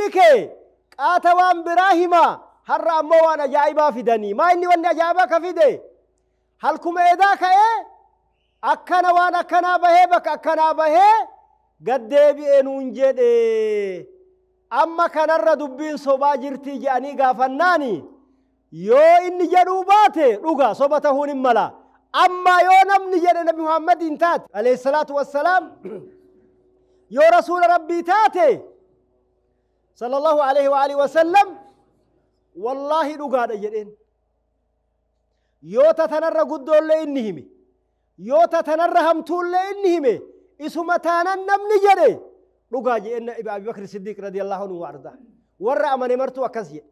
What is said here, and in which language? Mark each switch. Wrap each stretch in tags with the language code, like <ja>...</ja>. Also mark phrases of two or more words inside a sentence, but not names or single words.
<om>kee qaata waan biraa himaa har'a ammoo waan ajaa'ibaa fidanii maa inni wanni ajaa'ibaa ka fide halkuma edaa ka'ee akkana waan akkanaa bahee bakka akkanaa bahee gaddeebi'ee nuun jedhe amma kanarra dubbiin sobaa jirtii jedhanii gaafannaani yoo inni jedhuu baate dhuga soba ta'uun hin mala. Amma yoo namni jedhe nabi Muhammadiin taate</om> <ar>عليه الصلاة والسلام</ar> <om>yoo rasuula rabbii taate</om> <ar>صلى الله عليه وآله وسلم</ar> <om>wallahi dhugaadha jedheen. Yoo tatanarra guddoollee inni hime yoo tatanarra hamtuullee inni hime isuma taanan namni jedhe dhugaa jedheen Abi Bakr Siddiq</om> <ar>رضي الله عنه</ar> <om>wa arda warra amane martuu akkas jedhe.</om>